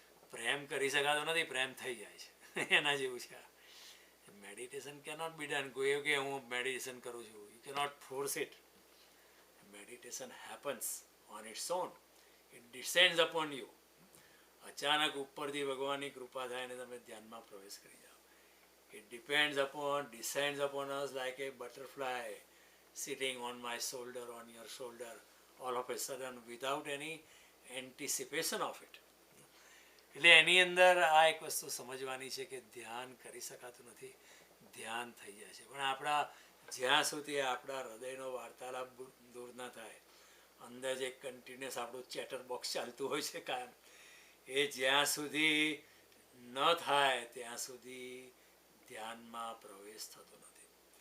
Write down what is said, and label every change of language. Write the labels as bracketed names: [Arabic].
[Gujarati] પ્રેમ કરી શકાતો નથી, પ્રેમ થઈ જાય છે, એના જેવું છે. [English] Meditation cannot be done. [Gujarati] કોઈ કે હું મેડિટેશન કરું છું, [English] You cannot force it. Meditation happens on its own. It descends upon you. [Gujarati] અચાનક ઉપરથી ભગવાનની કૃપા થાય અને તમે ધ્યાનમાં પ્રવેશ કરી જાઓ. [English] It descends upon us like a butterfly sitting on my shoulder, on your shoulder, all of a sudden without any anticipation of it. [Gujarati] એટલે એની અંદર આ એક વસ્તુ સમજવાની છે કે ધ્યાન કરી શકાતું નથી, ધ્યાન થઈ જાય છે. પણ જ્યાં સુધી આપણા હૃદયનો વાર્તાલાપ દૂર ના થાય, અંદર જે કન્ટિન્યુઅસ આપણું ચેટર બોક્સ ચાલતું હોય છે કાયમ, એ જ્યાં સુધી ન થાય ત્યાં સુધી ધ્યાનમાં પ્રવેશ થતો નથી.